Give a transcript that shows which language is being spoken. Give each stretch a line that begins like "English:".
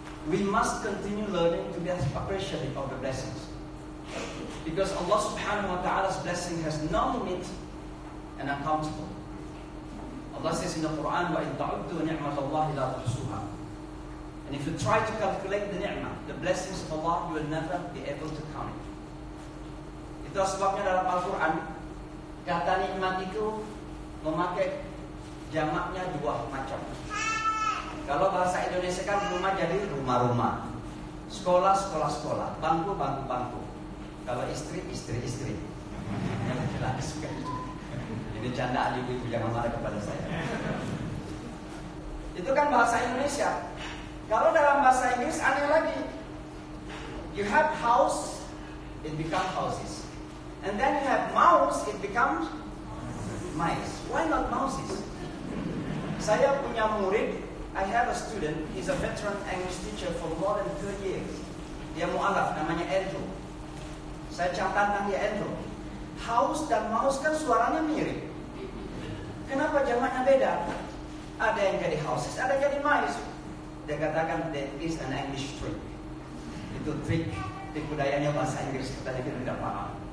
English: We must continue learning to be appreciative of the blessings, because Allah Subhanahu wa Ta'ala's blessing has no limit and uncountable. Allah says in the Quran,
Arabic: وَإِن تَعُدُّوا نِعْمَةَ اللَّهِ لَا تُحْصُوهَا.
English: And if you try to calculate the ni'mah, the blessings of Allah, you will never be able to count it.
Indonesian: Itu sebabnya dalam Al-Quran, kata nikmat itu memakai jamaknya 2 macam. Kalau bahasa Indonesia kan rumah jadi rumah-rumah, sekolah, sekolah-sekolah, bangku, bangku-bangku. Kalau istri, istri-istri. Yang jelas. Ini candaan ibu-ibu, jangan marah kepada saya. Itu kan bahasa Indonesia. Kalau dalam bahasa Inggris aneh lagi.
English: You have house, it becomes houses. And then you have mouse, it becomes mice. Why not mouses?
Indonesian: Saya punya murid,
English: I have a student, he's a veteran English teacher for more than 30 years.
Indonesian: Dia mu'alaf, namanya Andrew. Saya catatkan dia Andrew. House dan mouse kan suaranya mirip. Kenapa jamaknya beda? Ada yang jadi houses, ada yang jadi mice. Dia katakan,
English: that is an English trick.
Indonesian: Itu trik budayanya bahasa Inggris, kita tidak paham.